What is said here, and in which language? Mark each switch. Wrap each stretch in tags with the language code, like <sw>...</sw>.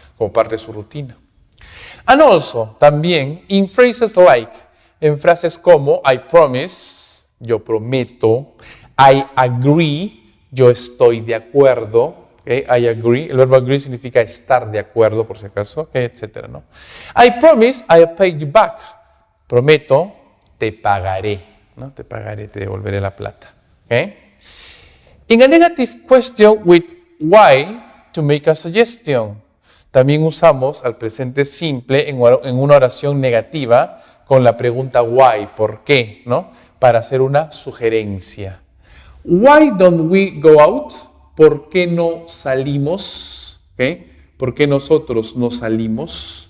<es>Como parte de su rutina.</es> <en>And also,</en> <es>también,</es> <en>in phrases like,</en> <es>en frases como I promise, yo prometo, I agree, yo estoy de acuerdo, ¿okay? I agree, el verbo agree significa estar de acuerdo, por si acaso, ¿okay? Etcétera, ¿no?</es> <en>I promise, I'll pay you back.</en> <es>Prometo, te pagaré, ¿no? Te pagaré, te devolveré la plata, ¿okay?</es> <en>In a negative question with why to make a suggestion.</en> <es>También usamos al presente simple en una oración negativa con la pregunta why, ¿por qué? ¿No? Para hacer una sugerencia.</es> <en>Why don't we go out?</en> <es>¿Por qué no salimos? ¿Okay? ¿Por qué nosotros no salimos?</es>